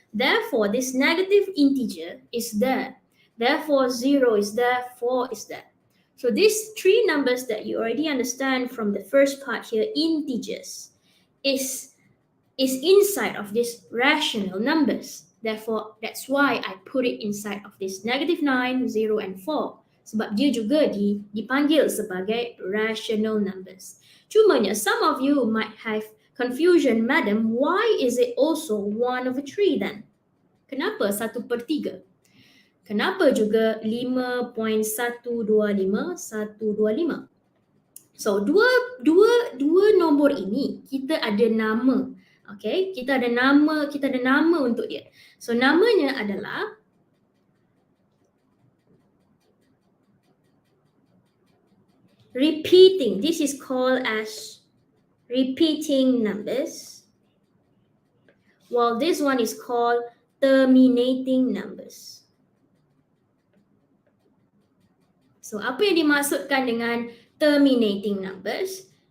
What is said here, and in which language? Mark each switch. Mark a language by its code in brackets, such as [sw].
[en] Therefore, this negative integer is there. Therefore, 0 is there, 4 is there. So these three numbers that you already understand from the first part here, integers, is inside of these rational numbers. Therefore, that's why I put it inside of this -9, 0, and 4. [ms] Sebab dia juga dipanggil sebagai rational numbers. Cumanya, [en] some of you might have confusion, madam, why is it also 1/3 then? [ms] Kenapa 1/3? Kenapa juga 5.125? So dua nombor ini kita ada nama. Okay, kita ada nama untuk dia. So namanya adalah repeating. [en] This is called as repeating numbers, while this one is called terminating numbers. [ms] So apa yang dimaksudkan dengan terminating numbers?